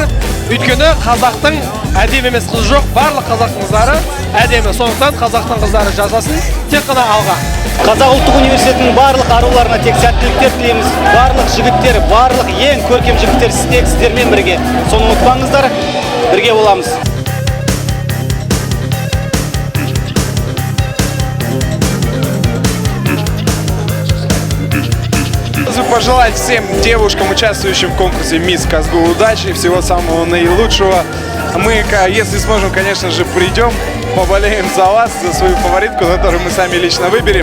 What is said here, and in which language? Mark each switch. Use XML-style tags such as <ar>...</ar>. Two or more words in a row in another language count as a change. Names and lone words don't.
<kk>Өйткені қазақтың әдемі емес қыз жоқ, барлық қазақтың қыздары әдемі. Сондықтан қазақтың қыздары жасасын, тек қана алға. Қазақ ұлттық университетінің барлық аруларына тек сәттіліктер тілейміз. Барлық жігіттер, барлық ең көркем жігіттер сіздермен бірге. Соны ұмытпаңыздар, бірге боламыз.</kk> <ru>Пожелать всем девушкам, участвующим в конкурсе «Мисс Казгу», удачи, всего самого наилучшего. Мы, если сможем, конечно же, придем, поболеем за вас, за свою фаворитку, которую мы сами лично выберем.</ru>